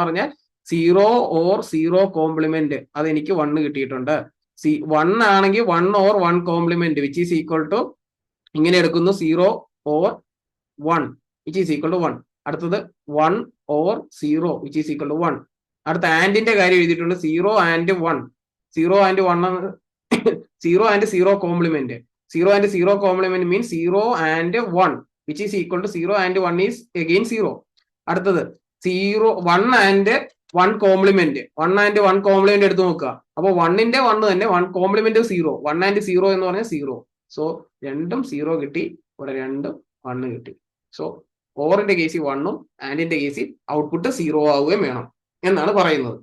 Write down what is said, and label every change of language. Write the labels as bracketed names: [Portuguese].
[Malayalam] എന്ന് പറഞ്ഞാൽ 0 or 0 complement, അത് എനിക്ക് 1 കിട്ടിയിട്ടുണ്ട്. [English] 1 ആണെങ്കിൽ 1 or 1 complement which is equal to [Malayalam] ഇങ്ങനെ എടുക്കുന്നു, [English] 0 or 1 which is equal to 1. [Malayalam] അടുത്തത് 1 or 0 [English] which is equal to [Malayalam] 1. അടുത്ത ആൻഡിന്റെ കാര്യം എഴുതിയിട്ടുണ്ട്, 0 and 1. [English] 0 and 1 0 and 0 complement. 0 and 0 complement means 0 and 1 which is equal to 0 and 1 is again 0. [Malayalam] അടുത്തത് 1 and 1 complement. 1 and 1 complement എടുത്ത് നോക്കുക. അപ്പൊ 1ന്റെ 1 തന്നെ, 1 കോംപ്ലിമെന്റ് 0. 1 and 0 എന്ന് പറഞ്ഞാൽ 0. സോ രണ്ടും 0 കിട്ടി, ഇവിടെ രണ്ടും 1 കിട്ടി. സോ ഓറിന്റെ കേസിൽ 1ഉം ആൻഡിന്റെ കേസിൽ ഔട്ട്പുട്ട് 0 ആവുകയും വേണം എന്നാണ് പറയുന്നത്.